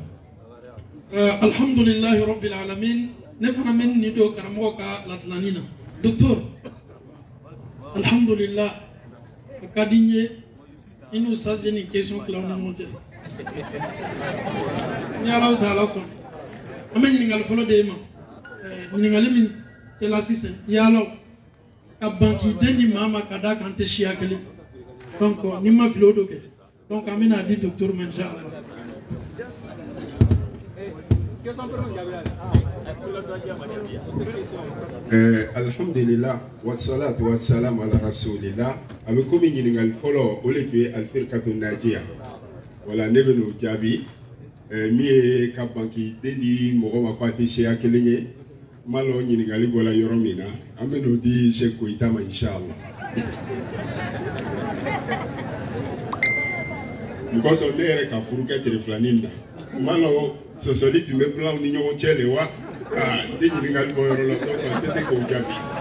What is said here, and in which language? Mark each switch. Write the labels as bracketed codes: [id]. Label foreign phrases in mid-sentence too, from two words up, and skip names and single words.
[ar] الحمد لله رب العالمين [bm] ne fana bɛ nin don karamɔgɔ ka ladilanni na docteur alhamdulillah a ka di n ye i n'u sase nin question tila ni ɲɔgɔn cɛ ni ala ta ala sɔn an bɛ ɲininkali fɔlɔ de e ma ɲininkali min tɛ la sisan yalaw ka ban k'i den di maa ma ka da kan tɛ siya kelen donc ni ma fili o do kɛ donc an bɛna di docteur ma inshallah. [ar] الحمد لله والصلاة والسلام على رسول الله [bm] abe komi ɲininkali fɔlɔ o le tun ye [ar] الفرقة الناجية [bm] wala ne bɛ n'o jaabi min ye ka ban k'i den di mɔgɔ ma ko a tɛ seya kelen ye n b'a lɔn ɲininkali bɔra yɔrɔ min na an bɛ n'o di Sheikh Koyita ma inshallah. mɔgɔ sɔn ne yɛrɛ ka furu kɛ tile filanin na n b'a lɔn sɔsɔli tun bɛ bilaw ni ɲɔgɔn cɛ de wa n tɛ ɲininkali bɔ yɔrɔ la donc an tɛ se k'o jaabi.